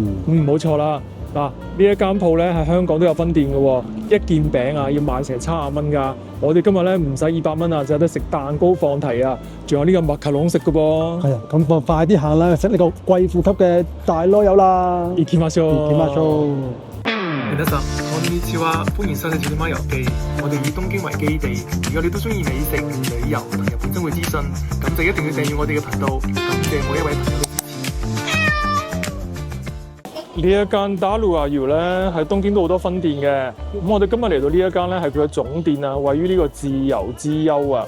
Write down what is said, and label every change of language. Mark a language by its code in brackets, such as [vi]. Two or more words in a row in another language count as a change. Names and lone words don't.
[yue] 冇錯啦。嗱，呢一間鋪咧喺香港都有分店嘅喎，一件餅啊要賣成70蚊㗎。我哋今日咧唔使200蚊啊，就有得食蛋糕放題啊，仲有呢個麥卡龍食嘅噃。係啊，咁我快啲行啦，食呢個貴婦級嘅大籮柚啦。 [ja] 行きましょう。皆さん、こんにちは， [yue] 歡迎收睇《小貓遊記》。我哋以東京為基地，如果你都中意美食、旅遊同日本生活資訊，咁就一定要訂閱我哋嘅頻道。感謝每一位朋友。呢一間 Dalohayou 咧喺東京都好多分店嘅，咁我哋今日嚟到呢一間咧係佢嘅總店啊，位於呢個自由之丘啊。